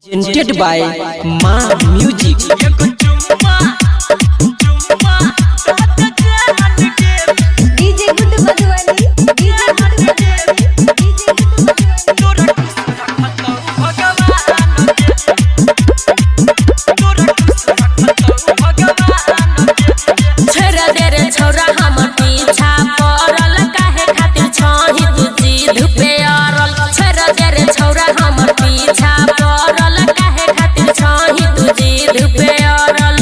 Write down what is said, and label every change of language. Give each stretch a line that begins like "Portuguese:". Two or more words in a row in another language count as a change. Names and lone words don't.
English: presented by Ma Music. DJ Guddu Madhuvani, DJ Guddu Madhuvani, DJ Guddu
Maithili: छेरा दे रे छौरा हम पीछा पड़ल काहे खातिर छही तू जिद पे अरल। छेरा दे रे छौरा हम पीछा पड़ल काहे खातिर छही तू जिद पे अरल।